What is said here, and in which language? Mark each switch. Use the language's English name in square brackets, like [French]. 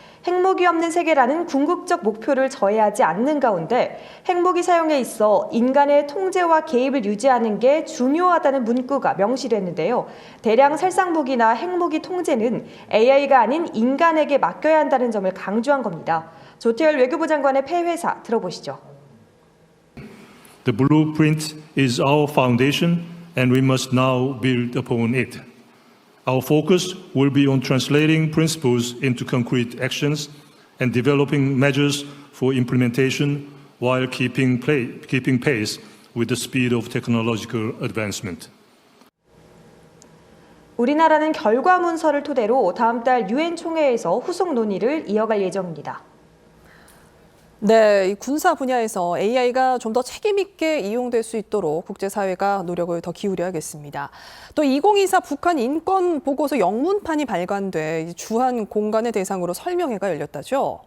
[Korean] 핵무기 없는 세계라는 궁극적 목표를 저해하지 않는 가운데 핵무기 사용에 있어 인간의 통제와 개입을 유지하는 게 중요하다는 문구가 명시됐는데요. 대량 살상무기나 핵무기 통제는 AI가 아닌 인간에게 맡겨야 한다는 점을 강조한 겁니다. 조태열 외교부 장관의 폐회사 들어보시죠. [English] The blueprint is our foundation and we must now build upon it. Our focus will be on translating principles into concrete actions and developing measures for implementation while keeping pace with the speed of technological advancement. [Korean] 우리나라는 결과 문서를 토대로 다음 달 유엔 총회에서 후속 논의를 이어갈 예정입니다. 네, 이 군사 분야에서 AI가 좀 더 책임 있게 이용될 수 있도록 국제사회가 노력을 더 기울여야겠습니다. 또 2024 북한 인권 보고서 영문판이 발간돼 주한 공간을 대상으로 설명회가 열렸다죠?